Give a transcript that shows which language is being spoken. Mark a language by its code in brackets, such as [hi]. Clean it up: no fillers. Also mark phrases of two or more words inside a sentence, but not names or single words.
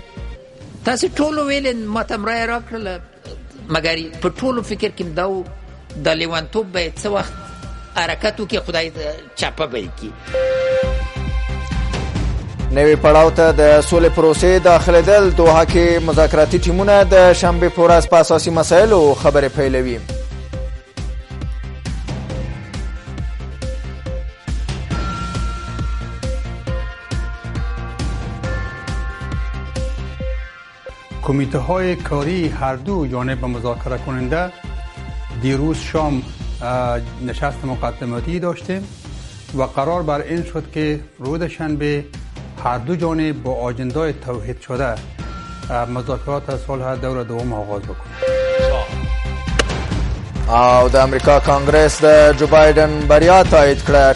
[ps] تاسو ټولو ویل ما ته مرایه راکړله، مګر په ټولو فکر کې دا و د لیونتوب باید څه وخت حرکت وکړي، خدای چاپه به یې کړي. نوي پړاو ته د سولې پروسې داخلېدل. دوحه کې مذاکراتي ټیمونه د شنبې په ورځ په اساسي مسایلو خبرې پیلوي. [fa] کمیته های کاری هر دو جانب مذاکره کننده دیروز شام نشست مقدماتی داشتیم و قرار بر این شد که روز شنبه هر دو جانب با آجندای توحید شده مذاکرات صلح دور دوم آغاز بکنند. [ps] او د امریکا کانګرس د جو بایدن بریا تایید کړه.